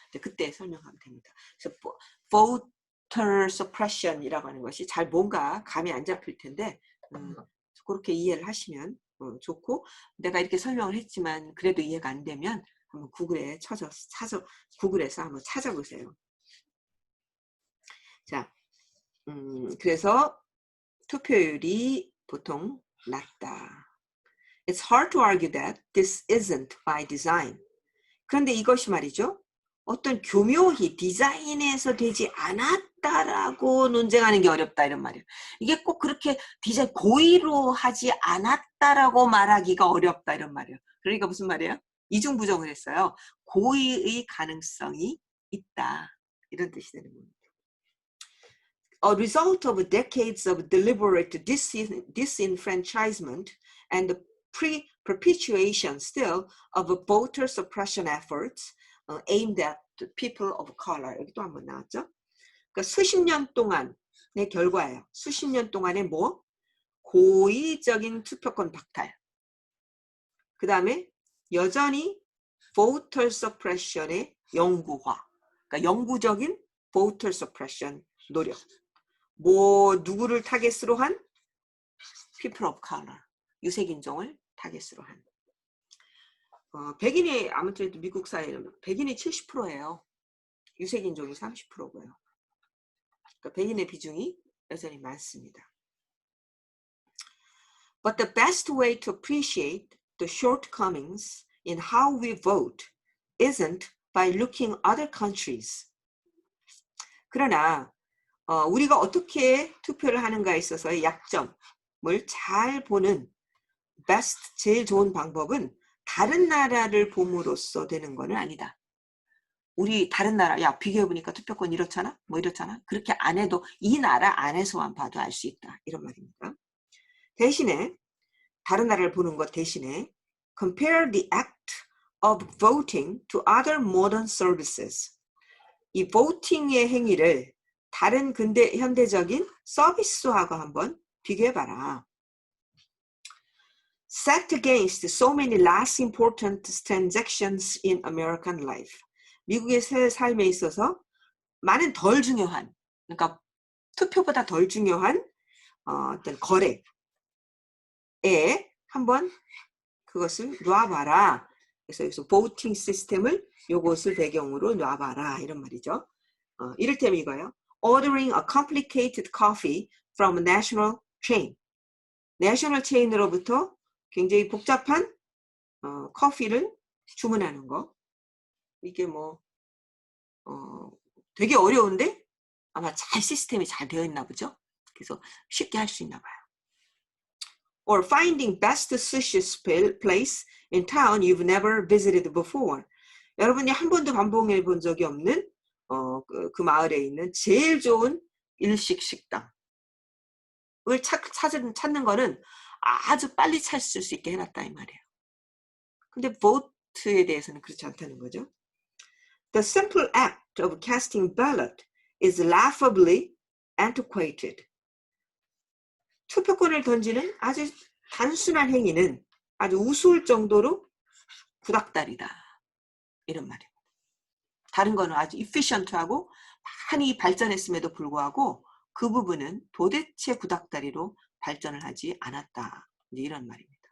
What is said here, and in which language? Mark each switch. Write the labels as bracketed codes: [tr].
[ko] 근데 그때 설명하면 됩니다. 그래서 voter suppression 이라고 하는 것이 잘 뭔가 감이 안 잡힐 텐데 그렇게 이해를 하시면 좋고, 내가 이렇게 설명을 했지만 그래도 이해가 안 되면 한번 구글에 구글에서 한번 찾아보세요. 자, 그래서 투표율이 보통 낮다. [en] It's hard to argue that this isn't by design. [ko] 그런데 이것이 말이죠. 어떤 교묘히 디자인에서 되지 않았다라고 논쟁하는 게 어렵다 이런 말이에요. 이게 꼭 그렇게 디자인 고의로 하지 않았다라고 말하기가 어렵다 이런 말이에요. 그러니까 무슨 말이에요? 이중부정을 했어요. 고의의 가능성이 있다. 이런 뜻이 되는 겁니다. [en] A result of decades of deliberate disenfranchisement and the perpetuation still of voter suppression efforts aimed at the people of color. [ko] 여기 또 한번 나왔죠? 그러니까 수십 년 동안의 결과예요. 수십 년 동안의 뭐? 고의적인 투표권 박탈. 그 다음에 여전히 voter suppression의 영구화. 그러니까 영구적인 voter suppression 노력. 누구를 타겟으로 한? [en] people of color. [ko] 유색인종을 타겟으로 한. 백인이 아무튼 미국 사회는 백인이 70%예요. 유색인종이 30%고요. 그러니까 백인의 비중이 여전히 많습니다. [en] But the best way to appreciate the shortcomings in how we vote isn't by looking other countries. [ko] 그러나 우리가 어떻게 투표를 하는가에 있어서의 약점을 잘 보는 best, 제일 좋은 방법은 다른 나라를 봄으로써 되는 거는 아니다. 우리 다른 나라, 야 비교해보니까 투표권 이렇잖아? 뭐 이렇잖아? 그렇게 안 해도 이 나라 안에서만 봐도 알 수 있다. 이런 말입니다. 대신에 다른 나라를 보는 것 대신에 [en] compare the act of voting to other modern services. [ko] 이 voting의 행위를 다른 현대적인 서비스하고 한번 비교해봐라. [en] Set against so many less important transactions in American life. [ko] 미국의 삶에 있어서 많은 덜 중요한, 그러니까 투표보다 덜 중요한 어떤 거래에 한번 그것을 놔봐라. 그래서 여기서 voting 시스템을 요것을 배경으로 놔봐라 이런 말이죠. 이를테면 이거예요. [en] Ordering a complicated coffee from a national chain. [ko] 내셔널 체인으로부터 굉장히 복잡한 커피를 주문하는 거. 이게 되게 어려운데 아마 시스템이 잘 되어 있나 보죠. 그래서 쉽게 할 수 있나 봐요. [en] Or finding best sushi place in town you've never visited before. [ko] 여러분이 한 번도 방문해 본 적이 없는 그 마을에 있는 제일 좋은 일식 식당을 찾는 거는 아주 빨리 찾을 수 있게 해놨다 이 말이에요. 근데 vote에 대해서는 그렇지 않다는 거죠. [en] The simple act of casting ballot is laughably antiquated. [ko] 투표권을 던지는 아주 단순한 행위는 아주 우스울 정도로 구닥다리다. 이런 말이에요. 다른 거는 아주 efficient하고 많이 발전했음에도 불구하고 그 부분은 도대체 구닥다리로 발전을 하지 않았다. 이제 이런 말입니다.